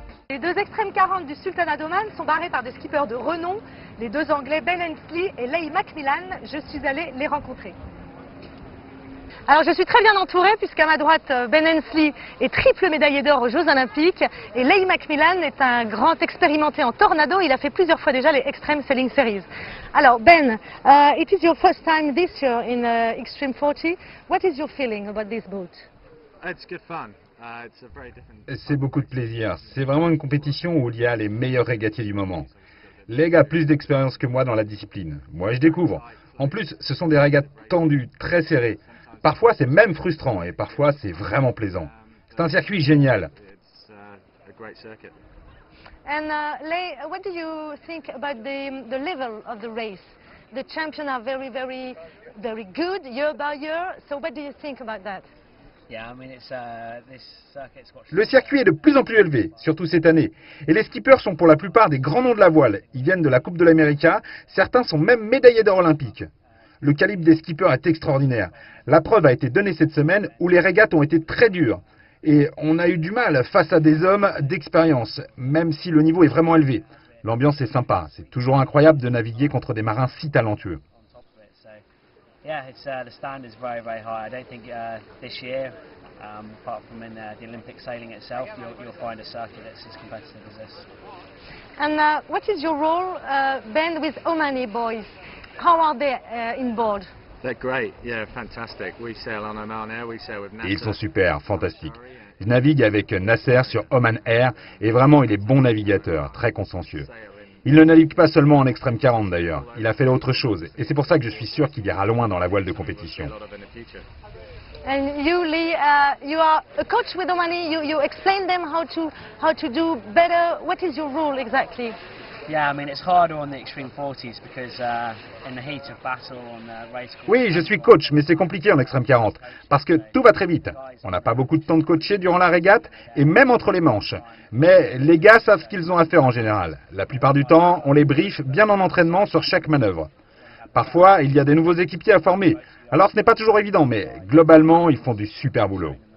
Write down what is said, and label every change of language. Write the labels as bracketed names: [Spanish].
[French] Les deux Extreme 40 du Sultanat d'Oman sont barrés par des skippers de renom, les deux Anglais Ben Hensley et Leigh McMillan. Je suis allée les rencontrer. Alors je suis très bien entourée puisqu'à ma droite Ben Hensley est triple médaillé d'or aux Jeux Olympiques et Leigh McMillan est un grand expérimenté en tornado. Il a fait plusieurs fois déjà les Extreme Sailing Series. Alors [English] Ben, it is your first time this year in Extreme 40. What is your feeling about this boat? It's good fun. It's a very different. [French] C'est beaucoup de plaisir. C'est vraiment une compétition où il y a les meilleurs régatiers du moment. Leigh a plus d'expérience que moi dans la discipline. Moi, je découvre. En plus, ce sont des régates tendues, très serrées. Parfois, c'est même frustrant et parfois, c'est vraiment plaisant. C'est un circuit génial. [English] It's a great circuit. And Leigh, what do you think about the level of the race? The champions are very good year by year. So what do you think about that? Yeah, I mean, this circuit's got. [French] Le circuit est de plus en plus élevé, surtout cette année. Et les skippers sont pour la plupart des grands noms de la voile. Ils viennent de la Coupe de l'América. Certains sont même médaillés d'or olympique. Le calibre des skippers est extraordinaire. La preuve a été donnée cette semaine où les régates ont été très dures. Et on a eu du mal face à des hommes d'expérience, même si le niveau est vraiment élevé. L'ambiance est sympa. C'est toujours incroyable de naviguer contre des marins si talentueux. [English] On top of it. So, yeah, it's the standard's very high. I don't think this year, apart from in the Olympic sailing itself, you'll find a circuit that's as competitive as this. And what is your role, Ben, with Omani boys? How are they in board? They're great. Yeah, fantastic. We sail on Oman Air. We sail with [French] Et ils NASA. sont super, fantastiques. Je navigue avec Nasser sur Oman Air et vraiment il est bon navigateur, très consciencieux. Il ne navigue pas seulement en extrême 40 d'ailleurs, il a fait autre chose et c'est pour ça que je suis sûr qu'il ira loin dans la voile de compétition. [English] A lot of in the future. And you, Leigh, you are a coach with Omani. You explain them how to do better. What is your role exactly? Yeah, I mean, it's harder on the extreme 40s because in the heat of battle on the race course. [French] Oui, je suis coach, mais c'est compliqué en extrême 40 parce que tout va très vite. On n'a pas beaucoup de temps de coacher durant la régate et même entre les manches. Mais les gars savent ce qu'ils ont à faire en général. La plupart du temps, on les briefe bien en entraînement sur chaque manœuvre. Parfois, il y a des nouveaux équipiers à former. Alors ce n'est pas toujours évident, mais globalement, ils font du super boulot.